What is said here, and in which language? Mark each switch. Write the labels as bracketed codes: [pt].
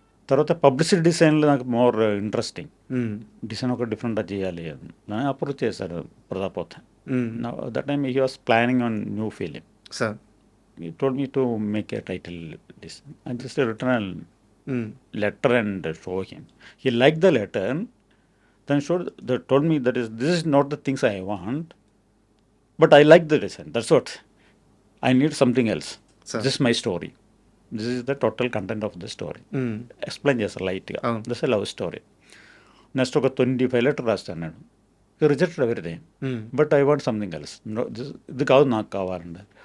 [te] తర్వాత పబ్లిసిటీ డిజైన్లో నాకు [en] More interesting. [te] డిజైన్ ఒక డిఫరెంట్గా చేయాలి అని అప్రోచ్ చేశారు Prathap Pothen. [en] That time he was planning on new film. He told me to make a title design. I just written a letter and show him. He liked the letter. Then told me that this is not the things I want, but I like the design. That's what I need. Something else. This is my story. This is the total content of the story. Explain [te] చేస్తారు లైట్గా. [en] This a love story. Next ఒక 25 letter [te] రాస్తాను నేను. [en] Rejected everything, but I want something else. [te] ఇది కాదు నాకు కావాలండి.